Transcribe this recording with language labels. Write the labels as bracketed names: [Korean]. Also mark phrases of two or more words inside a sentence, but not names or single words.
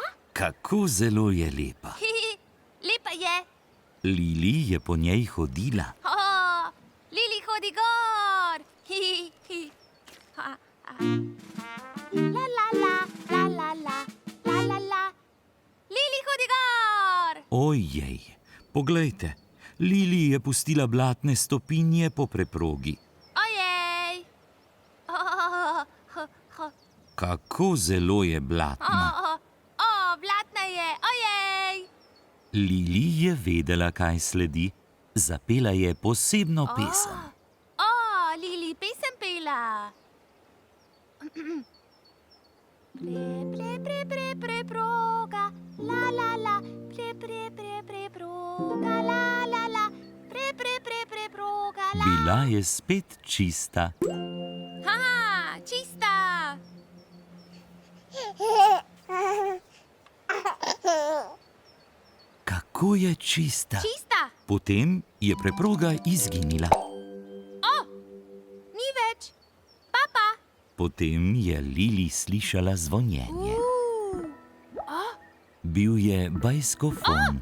[Slovenian] Kako zelo je lepa. Lepa je. Lili je po njej hodila. Lili hodi gor. La la la, la la la, la la la. Lili hodi gor. Ojej, poglejte, Lili je pustila blatne stopinje po preprogi. Ojej. Kako zelo je blatna. Blatna je. Ojej. Lili je vedela, kaj sledi, zapela je posebno pesem. Lili, pesem pela. Proga, la la la, proga, la la la, proga, la. Bila je spet čista. Haha, čista. Kako je čista? Čista. Potem je preproga izginila. Ni več. Papa. Potem je Lili slišala zvonjenje. Bil je bajskofon.